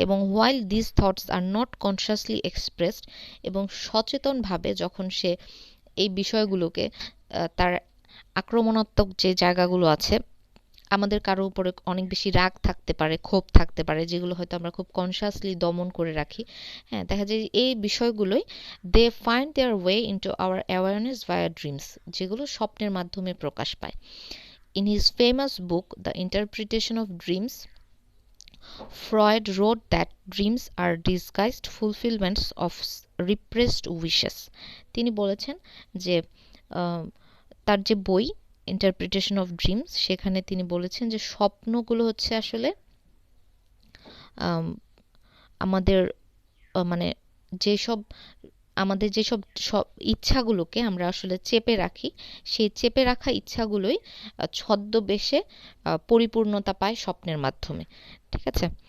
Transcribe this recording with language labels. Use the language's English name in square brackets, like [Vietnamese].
[Bangla] এবং [English] while this thoughts are not consciously expressed, [Bangla] এবং সচেতনভাবে যখন সে এই বিষয়গুলোকে তার আক্রমণাত্মক যে জায়গাগুলো আছে, আমাদের কারো উপরে অনেক বেশি রাগ থাকতে পারে, ক্ষোভ থাকতে পারে, যেগুলো হয়তো আমরা খুব কনসিয়াসলি দমন করে রাখি। হ্যাঁ, দেখা যায় এই বিষয়গুলোই [English] they find their way into our awareness via dreams, [Bangla] যেগুলো স্বপ্নের মাধ্যমে প্রকাশ পায়। [English] In his famous book the interpretation of dreams, Freud wrote that dreams are disguised fulfillments of repressed wishes। [Bangla] তিনি বলেছেন যে তার যে বই ইন্টারপ্রিটেশন অফ ড্রিমস, সেখানে তিনি বলেছেন যে স্বপ্নগুলো হচ্ছে আসলে আমাদের মানে যেসব আমাদের যেসব ইচ্ছাগুলোকে আমরা আসলে চেপে রাখি, সেই চেপে রাখা ইচ্ছাগুলোই ছদ্মবেশে পরিপূর্ণতা পায় স্বপ্নের মাধ্যমে। ঠিক আছে?